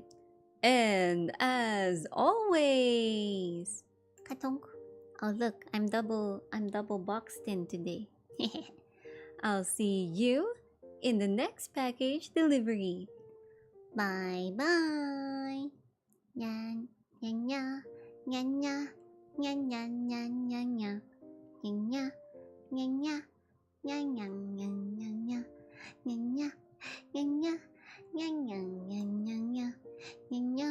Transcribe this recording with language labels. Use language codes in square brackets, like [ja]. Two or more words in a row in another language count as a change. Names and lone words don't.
[en] And as always... Katonk. Oh look, I'm double boxed in today. I'll see you in the next package delivery. Bye bye. Nya, nya, nya, nya, nya. Nya nya nya nya nya. Nya nya nya nya. Nya nya nya nya nya. Nya nya nya nya. Nya nya nya nya nya. Nya nya.